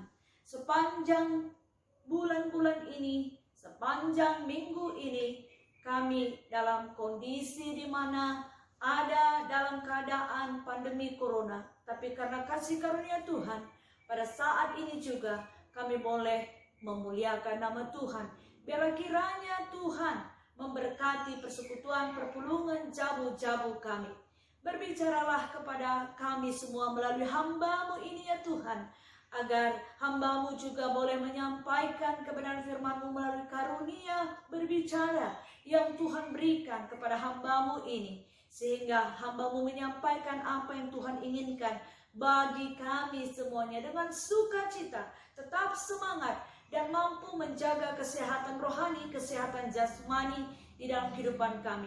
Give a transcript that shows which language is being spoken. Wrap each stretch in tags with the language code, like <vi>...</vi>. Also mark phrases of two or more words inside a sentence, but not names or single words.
<id>Sepanjang bulan-bulan ini, sepanjang minggu ini, kami dalam kondisi di mana ada dalam keadaan pandemi corona. Tapi karena kasih karunia Tuhan, pada saat ini juga kami boleh memuliakan nama Tuhan. Biarlah kiranya Tuhan memberkati persekutuan</id> <btx>perpulungan jabu-jabu</btx> <id>kami. Berbicaralah kepada kami semua melalui hamba-Mu ini ya Tuhan, agar hamba-Mu juga boleh menyampaikan kebenaran firman-Mu melalui karunia berbicara yang Tuhan berikan kepada hamba-Mu ini, sehingga hamba-Mu menyampaikan apa yang Tuhan inginkan bagi kami semuanya dengan sukacita, tetap semangat, dan mampu menjaga kesehatan rohani, kesehatan jasmani di dalam kehidupan kami.</id>